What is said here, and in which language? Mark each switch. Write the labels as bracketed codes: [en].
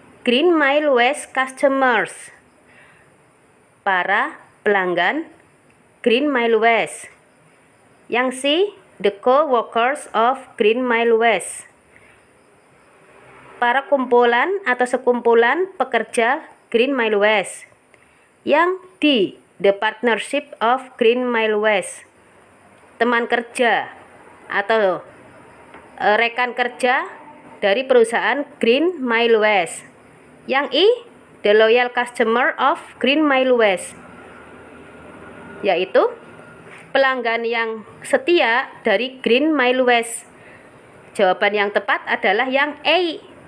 [id] Green Mile West Customers. Para pelanggan Green Mile West. Yang C. [en] The co-workers of Green Mile West. [id] Para kumpulan atau sekumpulan pekerja Green Mile West. Yang D. [en] The partnership of Green Mile West. [id] Teman kerja atau rekan kerja dari perusahaan Green Mile West. Yang I. [en] The loyal customer of Green Mile West. [id] Yaitu pelanggan yang setia dari Green Mile West. Jawaban yang tepat adalah yang A.